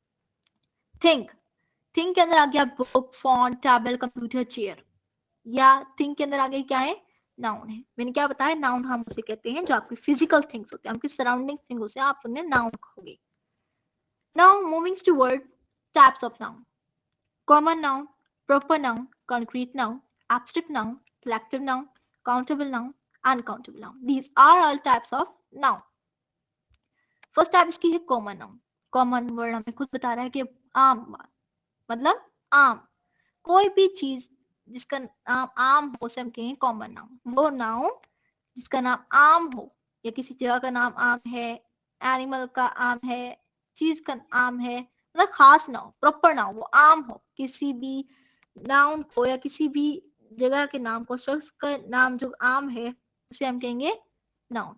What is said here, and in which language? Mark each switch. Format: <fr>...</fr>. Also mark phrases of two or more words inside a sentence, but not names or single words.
<en>think, think</en> <hi>के अंदर आ गया</hi> <en>book, phone, table, computer, chair.</en> <hi>या थिंक के अंदर आ गया क्या है? नाउन है। मैंने क्या बताया, नाउन हम उसे कहते हैं जो आपकी</hi> <en>physical things</en> <hi>होते हैं, आपकी</hi> <en>surrounding things</en> <hi>होते हैं, आप उन्हें नाउन कहोगे।</hi> <en>now moving toward types of noun. common noun, proper noun, concrete noun, abstract noun, collective noun, countable noun, uncountable noun. These are all types of noun. first type</en> <hi>इसकी है</hi> <en>common noun. common word</en> <hi>हमें खुद बता रहा है कि आम बात, मतलब आम कोई भी चीज जिसका नाम आम हो उसे हम कहें</hi> <en>common noun.</en> <hi>वो नाउन जिसका नाम आम हो, या किसी जगह का नाम आम है, एनिमल का आम है, चीज का आम है, मतलब खास नाउन,</hi> <en>proper noun,</en> <hi>वो आम हो, किसी भी नाउन को या किसी भी जगह के नाम को, शख्स का नाम जो आम है उसे हम कहेंगे नाउन।</hi>